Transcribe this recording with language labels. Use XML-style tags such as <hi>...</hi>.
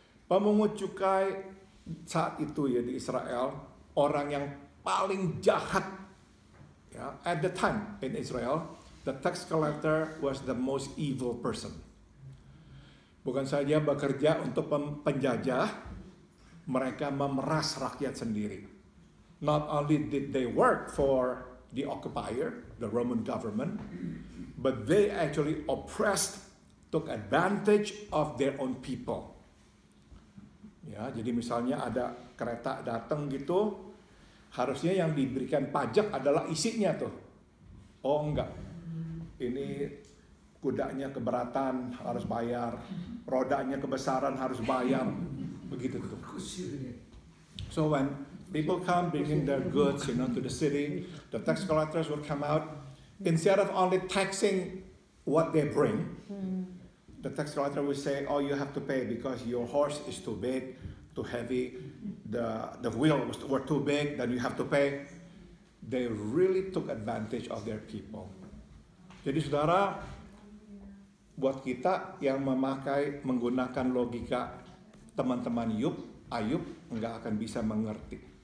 <id>Pemungut cukai saat itu ya di Israel, orang yang paling jahat.</id> <en>Ya, at the time in Israel, the tax collector was the most evil person.</en> <id>Bukan saja bekerja untuk penjajah, mereka memeras rakyat sendiri.</id> <en>Not only did they work for the occupier, the Roman government, but they actually oppressed, took advantage of their own people.</en> <id>Ya, jadi misalnya ada kereta datang gitu, harusnya yang diberikan pajak adalah isinya tuh. Oh enggak, ini kudanya keberatan harus bayar, rodanya kebesaran harus bayar, begitu tuh.</id> <en>So when people come bringing their goods, to the city, the tax collectors will come out. Instead of only taxing what they bring, the tax collector will say, "Oh, you have to pay because your horse is too big, too heavy. The wheels were too big. Then you have to pay." They really took advantage of their people.</en> <id>Jadi saudara, buat kita yang menggunakan logika teman-teman Ayub nggak akan bisa mengerti.</id>